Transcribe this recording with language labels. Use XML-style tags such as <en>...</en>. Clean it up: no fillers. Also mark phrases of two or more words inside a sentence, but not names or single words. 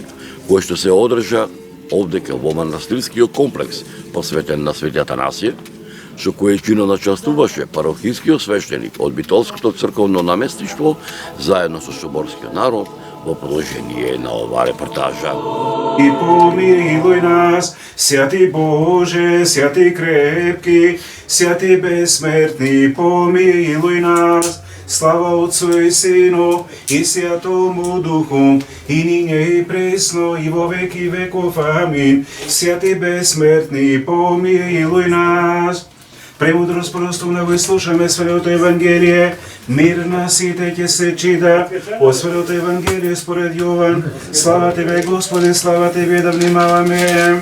<mk>кое што се одржа овдека во манастирскиот комплекс, посветен на Свети Атанасија, со којчино начествуваше парохискиот свештеник од Битолското црковно наместништво, заедно со соборскиот народ, во продолжение на оваа репортажа.</mk> <cu>И помилуј нас, святи Боже, святи крепки, святи безсмертни, помилуј нас. Слава Отцу и Сину и Святому Духу, и нине и пресно, и во веки веков. Амин. Святи безсмертни, помилуј нас. Премудрост простумна</cu> <mk>го слушаме Светото Евангелие, мир на сите ќе се чита, о Светото Евангелие според Јован.</mk> <cu>Слава Тебе, Господи, слава Тебе,</cu> <mk>да внимаваме.</mk>